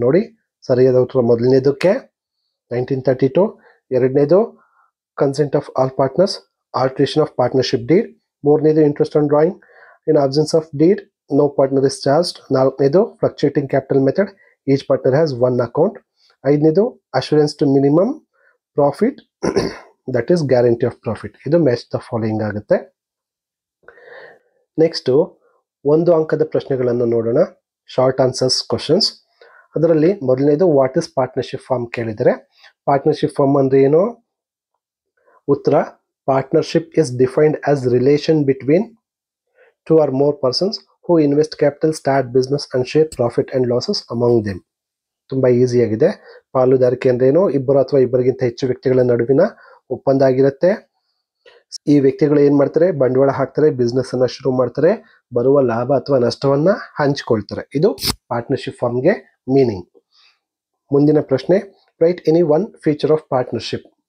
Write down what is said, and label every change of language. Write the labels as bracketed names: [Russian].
[Kannada] ನೋಡಿ, ಸರಿಯಾದ ಉತ್ತರ ಮೊದಲನೇದಕ್ಕೆ [English] 1932, ಎರಡನೇದು consent of all partners, alteration of partnership deed, ಮೂರನೇದು interest on drawing in absence of deed, no partner is charged, ನಾಲ್ಕನೇದು fluctuating capital method, each partner has one account, ಐದನೇದು assurance to minimum profit, that is guarantee of profit. [Kannada] ಇದು match the following ಆಗುತ್ತೆ. Next ಒಂದು ಅಂಕದ ಪ್ರಶ್ನೆಗಳನ್ನು ನೋಡೋಣ. [English] Short answers questions. [Kannada] ಅದರಲ್ಲಿ ಮೊದಲನೇದು [English] What is partnership firm ಕೇಳಿದರೆ. [Kannada] ಪಾರ್ಟ್ನರ್ಶಿಪ್ ಫಾರ್ಮ್ ಅಂದರೆ ಏನು? [English] ಉತ್ತರ, partnership is defined as relation between 2 or more persons who invest capital, start business and share profit and losses among them. [Kannada] ತುಂಬ ಈಸಿಯಾಗಿದೆ. ಪಾಲುದಾರಿಕೆ ಅಂದ್ರೇನು? ಇಬ್ಬರು ಅಥವಾ ಇಬ್ಬರಿಗಿಂತ ಹೆಚ್ಚು ವ್ಯಕ್ತಿಗಳ ನಡುವಿನ ಒಪ್ಪಂದ ಆಗಿರುತ್ತೆ. ಈ ವ್ಯಕ್ತಿಗಳು ಏನು ಮಾಡ್ತಾರೆ? ಬಂಡವಾಳ ಹಾಕ್ತಾರೆ, ಬಿಸ್ನೆಸ್ ಅನ್ನ ಶುರು ಮಾಡ್ತಾರೆ, ಬರುವ ಲಾಭ ಅಥವಾ ನಷ್ಟವನ್ನ ಹಂಚಿಕೊಳ್ತಾರೆ. ಇದು ಪಾರ್ಟ್ನರ್ಶಿಪ್ ಫಾರ್ಮ್ಗೆ ಮೀನಿಂಗ್. ಮುಂದಿನ ಪ್ರಶ್ನೆ, [English] Write any one feature of partnership.